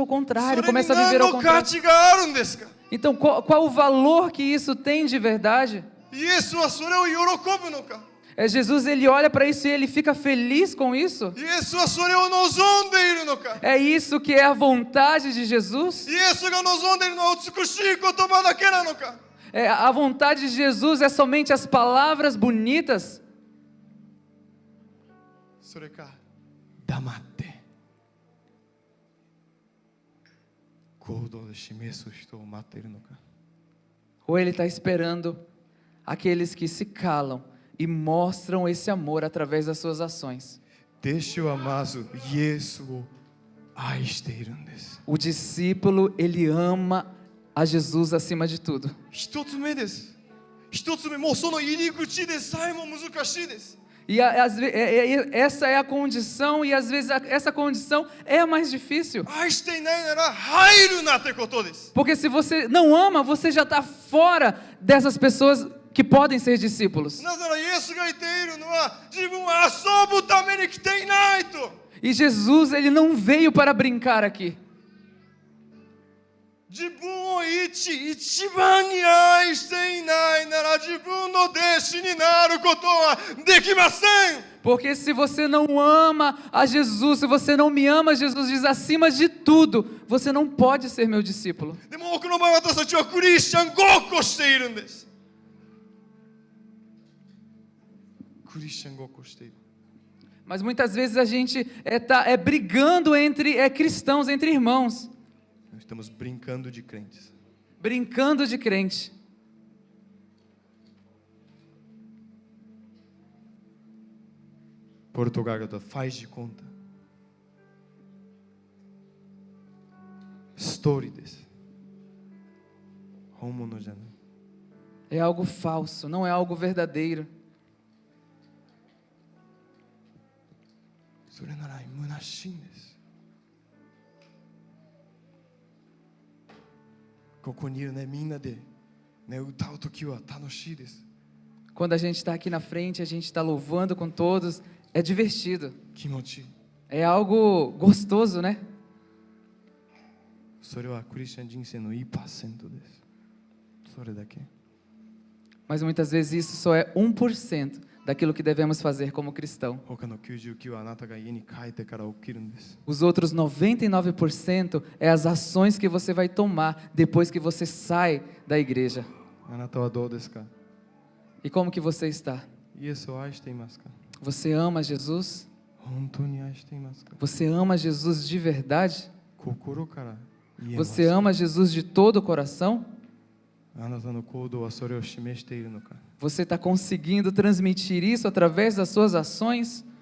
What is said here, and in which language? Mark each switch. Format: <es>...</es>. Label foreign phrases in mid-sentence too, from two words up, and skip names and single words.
<ja>そ</ja> <pt>contrário,</pt> <ja>れに</ja> <pt>começa a</pt> <ja>何</ja> <pt>viver ao</pt> <ja>の価</ja> <pt>contrário.</pt> <ja>値があるんですか？</ja> <pt>Então, qual o valor que isso tem de verdade?</pt> <ja>イエスはそれを喜ぶのか？</ja> <pt>Jesus, ele olha para isso e ele fica feliz com isso?</pt> <ja>イエスはそれを望んでいるのか？</ja> <pt>É isso que é a vontade de Jesus?</pt> <ja>イエスが望んでいるのは美しい言葉だけなのか？</ja> <pt>A vontade de Jesus é somente as palavras bonitas?</pt> <ja>それか黙って行動で示す人を待っているのか？</ja> <pt>Ou ele está esperando aqueles que se calam e mostram esse amor através das suas ações?</pt> <ja>弟子はまずイエスを愛しているんです。</ja> <pt>O discípulo, ele ama a Jesus acima de tudo.</pt> <ja>一つ目です。一つ目、もうその入り口でさえも難しいです。</ja> <pt>E essa é a condição, e às vezes essa condição é a mais difícil.</pt> <ja>愛していないなら入るなってことです。</ja> <pt>Porque se você não ama, você já está fora dessas pessoas que podem ser discípulos.</pt> <ja>なぜならイエスが言っているのは自分は遊ぶために来ていないと。</ja> <pt>E Jesus, ele não veio para brincar aqui.</pt> <ja>自分を一番に愛していないなら自分の弟子になることはできません。</ja> <pt>Porque se você não ama a Jesus, se você não me ama, Jesus diz acima de tudo, você não pode ser meu discípulo.</pt> <ja>でも多くの場合私たちはクリスチャンごっこしているんです。クリスチャンごっこしている。</ja> <pt>Mas muitas vezes a gente tá brigando entre cristãos, entre irmãos. Nós estamos brincando de crentes. Brincando de crente. Portugal faz de conta.</pt> <ja>Story です。本物じゃない。</ja> <pt>É algo falso, não é algo verdadeiro.</pt> <ja>それなら虚しいんです。ここにいるね、みんなで、ね、歌うときは楽しいです。</ja> <pt>Quando a gente está aqui na frente, a gente está louvando com todos, é divertido.</pt> <ja>気持ちいい。</ja> <pt>É algo gostoso, né?</pt> <ja>それはクリスチャン人生の 1% です。それだけ。</ja> <pt>Mas muitas vezes isso só é 1% daquilo que devemos fazer como cristão.</pt> <ja>他の99はあなたが家に帰ってから起きるんです。</ja> <pt>Os outros 99% é as ações que você vai tomar depois que você sai da igreja.</pt> <ja>あなたはどうですか？</ja> <pt>E como que você está?</pt> <ja>イエスを愛していますか？</ja> <pt>Você ama Jesus?</pt> <ja>本当に愛していますか？</ja> <pt>Você ama Jesus de verdade?</pt> <ja>心から言えます。</ja> <pt>Você ama Jesus de todo o coração?</pt> <ja>あなたの行動はそれを示しているのか？</ja> <pt>Você está conseguindo transmitir isso através das suas ações?</pt>